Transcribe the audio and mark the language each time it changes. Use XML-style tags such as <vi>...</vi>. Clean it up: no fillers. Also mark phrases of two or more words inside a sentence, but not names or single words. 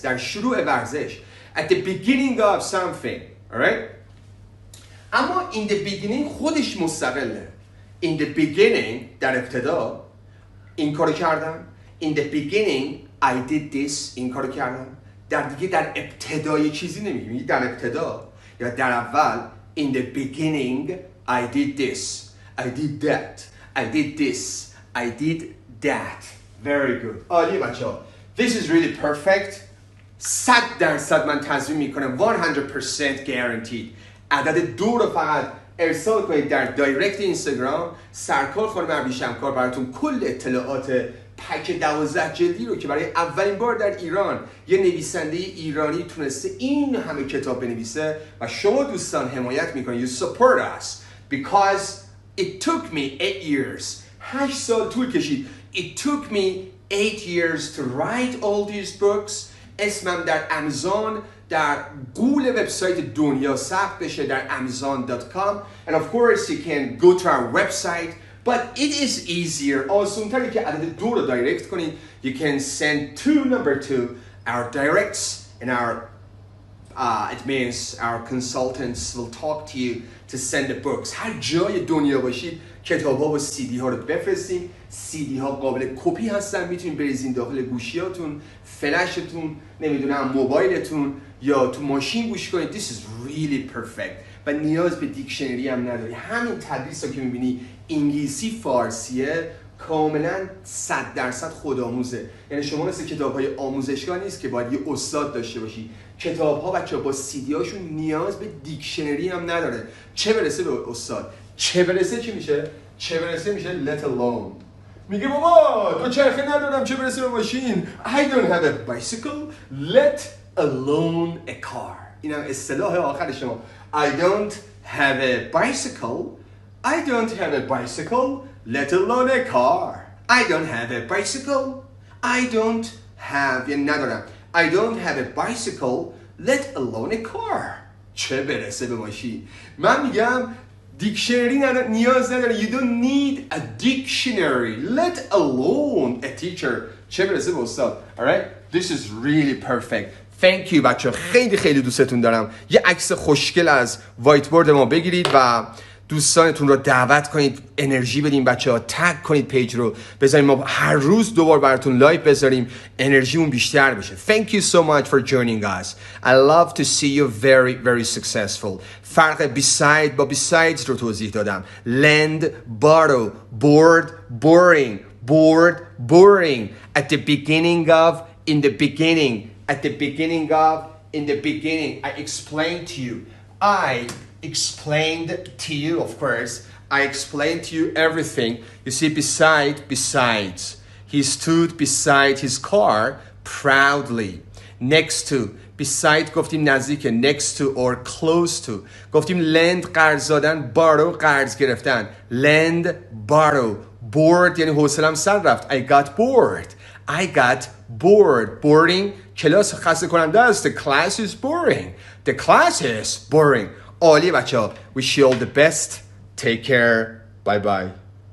<fa>در شروع ورزش.</fa> <en>At the beginning of something. Alright? اما in the beginning</en> <fa>خودش مستقله.</fa> <en>In the beginning</en> <fa>در ابتدا این کارو کردم.</fa> <en>In the beginning I did this.</en> <fa>این کارو کردم. در ابتدای چیزی نمیگیم. میگی در ابتدا یا در اول.</fa> <en>In the beginning I did this. I did that. I did this. I did that. Very good.</en> <fa>عالی بچه ها.</fa> <en>This is really perfect.</en> <fa>100% من تضمین میکنم. 100% guaranteed. عدد 2 رو فقط ارسال کنید در دایرکت اینستاگرام. سرکار خانم ابریشمکار براتون کل اطلاعات پک 12 جلدی رو که برای اولین بار در ایران یه نویسنده ایرانی تونسته این همه کتاب بنویسه و شما دوستان حمایت میکنید.</fa> <en>You support us because it took me 8 years.</en> <fa>8 سال طول کشید.</fa> <en>It took me 8 years to write all these books.</en> <fa>اسمم در امازون در قول وبسایت دنیا ثبت بشه در amazon.com.</fa> <en>And of course you can go to our website. But it is easier.</en> <fa>آسان‌تره که عدد 2 رو دایرکت کنید.</fa> <en>You can send to number 2 our directs and our it means our consultants will talk to you to send the books.</en> <fa>هر جای دنیا باشید کتاب‌ها و CD ها رو بفرستیم. CD ها قابل کپی هستن. میتونید بریزین داخل گوشیاتون، فلشتون، نمیدونم موبایلتون یا تو ماشین گوش کنید.</fa> <en>This is really perfect.</en> <fa>و نیاز به دیکشنری هم نداری. همین تدریس ها که میبینی انگلیسی فارسیه کاملا 100% خودآموزه. یعنی شما مثل کتاب های آموزشگاه نیست که باید یه استاد داشته باشی. کتاب ها بچه با CD هاشون نیاز به دیکشنری هم نداره. چه برسه به استاد. چه برسه چی میشه؟ چه برسه میشه</fa> <en>let alone.</en> <fa>میگه بابا تو چرخه ندارم چه برسه به ماشین.</fa> <en>I don't have a bicycle let alone a car.</en> <fa>اینم اصطلاح آخر شما.</fa> <en>I don't have a bicycle. I don't have a bicycle, let alone a car. I don't have a bicycle. I don't have ندارم. I don't have a bicycle, let alone a car.</en> <fa>چه برسه به ماشین. من میگم دیکشنری نیاز نداره.</fa> <en>You don't need a dictionary, let alone a teacher.</en> <fa>چه برسه به استاد.</fa> <en>Alright? This is really perfect. Thank you</en> <fa>بچه. خیلی خیلی دوستتون دارم. یه عکس خوشگل از وایت بورد ما بگیرید و دوستانتون رو دعوت کنید انرژی بدیم بچه ها. تگ کنید پیج رو بذاریم ما هر روز دوبار براتون لایو بذاریم انرژیمون بیشتر بشه.</fa> <en>Thank you so much for joining us. I love to see you very very successful.</en> <fa>فرق beside با besides رو توضیح دادم.</fa> <en>Lend, borrow, bored, boring, bored, boring. At the beginning of, in the beginning. At the beginning of, in the beginning. I explained to you. I explained to you, of course. I explained to you everything. You see, besides. He stood beside his car proudly. Next to, beside</en> <fa>گفتیم نزدیک،</fa> <en>next to or close to.</en> <fa>گفتیم lend قرض دادن، borrow قرض گرفتن.</fa> <en>lend, borrow. bored</en> <fa>یعنی حوصله‌ام سر رفت.</fa> <en>I got bored. I got bored. boring</en> <fa>کلاس خسته کننده است.</fa> <en>The class is boring. The class is boring.</en> <fa>عالی بچه ها.</fa> <en>Wish you all the best. Take care. Bye bye.</en>